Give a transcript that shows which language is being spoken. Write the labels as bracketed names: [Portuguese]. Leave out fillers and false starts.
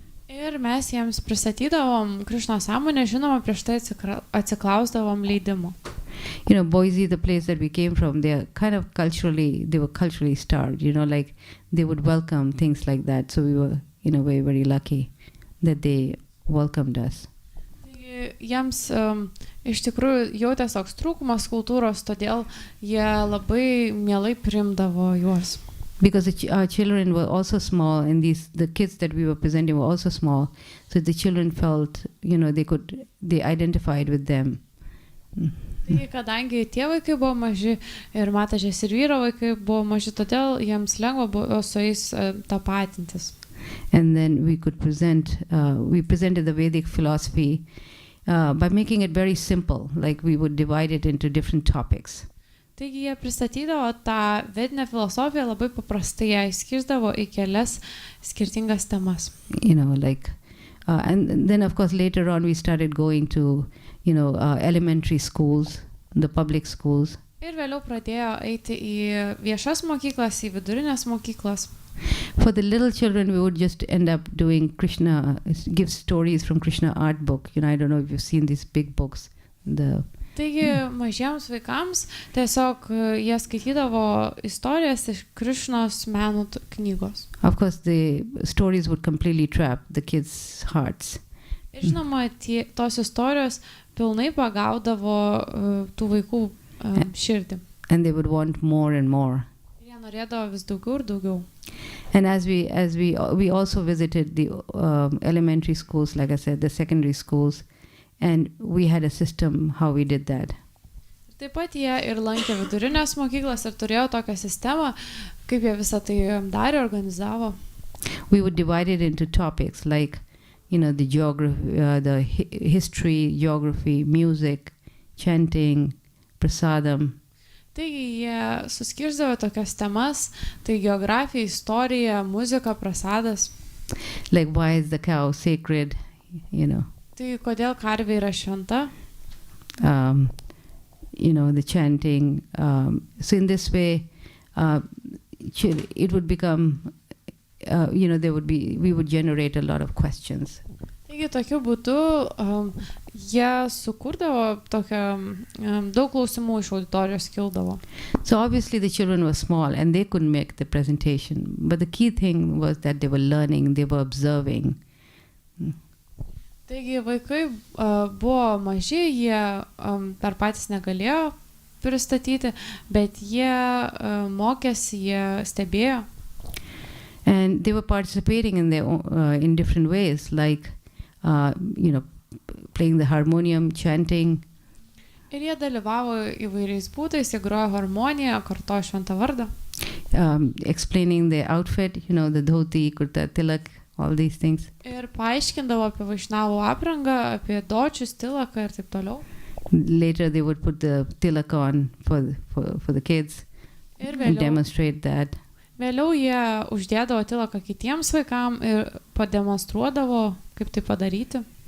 [Lithuanian] Ir mes jiems pristatydavom Krišnos sąmonę, žinoma, prieš tai atsiklausdavom leidimo. [English] Boise, the place that we came from, they were culturally starved, like they would welcome things like that. So we were, very, very lucky that they welcomed us. [Lithuanian] Jiems iš tikrųjų jautės toks trūkumas kultūros, todėl jie labai mielai priimdavo juos. [English] Because our children were also small, and the kids that we were presenting were also small, so the children felt, they identified with them. [Lithuanian] Tai kadangi tie vaikai buvo maži ir matažės ir vyro vaikai buvo maži, todėl jiems lengva buvo su jais tapatintis. [English] And then we presented the Vedic philosophy by making it very simple, like we would divide it into different topics. [Lithuanian] Taigi jie pristatydavo tą vedinę filosofiją labai paprastai, ją išskirsdavo į kelias skirtingas temas. [English] And then of course later on we started going to, elementary schools, the public schools. [Lithuanian] Ir vėliau pradėjo eiti į viešas mokyklas, į vidurinės mokyklas. [English] For the little children, we would just end up doing give stories from Krishna art book. I don't know if you've seen these big books. [Lithuanian] Taigi mažiems vaikams tiesiog jie skaitydavo istorijas iš Krišnos menų knygos. [English] Of course, the stories would completely trap the kids' hearts. [Lithuanian] Ir žinoma, tos istorijos pilnai pagaudavo tų vaikų širdį. [English] And they would want more and more. [Lithuanian] Ir jie norėdavo vis daugiau ir daugiau. [English] And as we also visited the elementary schools, like I said, the secondary schools, and we had a system how we did that. [Lithuanian] Taip pat jie ir lankė vidurinės mokyklas ir turėjo tokią sistemą, kaip jie visą tai darė, organizavo. [English] We would divide it into topics like, the geography, the history, geography, music, chanting, prasadam. [Lithuanian] Taigi jie suskirsdavo tokias temas, tai geografija, istorija, muzika, prasadas. [English] Like why is the cow sacred, [Lithuanian] Tai kodėl karvė yra šventa? [English] The chanting. So in this way, it would become, we would generate a lot of questions. [Lithuanian] Taigi tokiu būdu jie sukurdavo tokią daug klausimų iš auditorijos kildavo. [English] So obviously the children were small and they couldn't make the presentation, but the key thing was that they were learning, they were observing. [Lithuanian] Taigi vaikai buvo maži, jie per patys negalėjo pristatyti, bet jie mokėsi, jie stebėjo. [English] And they were participating in different ways, like playing the harmonium, chanting. [Lithuanian] Ir jie dalyvavo įvairiais būdais, jie grojo harmoniją, kartojo šventą vardą. [English] Explaining the outfit, the dhoti, kurta, tilak, all these things. [Lithuanian] Ir paaiškindavo apie vaišnavų aprangą, apie dočius, tilaką ir taip toliau. [English] Later they would put the tilak on for the kids and demonstrate that. [Lithuanian] Vėliau jie uždėdavo tilaką kitiems vaikams ir pademonstruodavo, kaip tai padaryti.